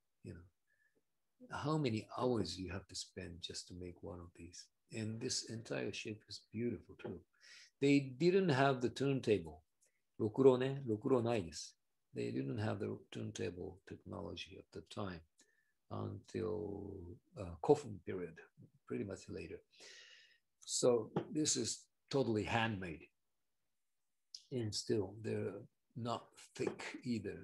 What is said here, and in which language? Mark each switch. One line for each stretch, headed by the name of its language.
English: You know, how many hours you have to spend just to make one of these? And this entire shape is beautiful too. They didn't have the turntable.
Japanese: ろくろね、ろくろないです。
English: They didn't have the turntable technology at the time until Kofun period, pretty much later. So this is totally handmade. And still, they're not thick either.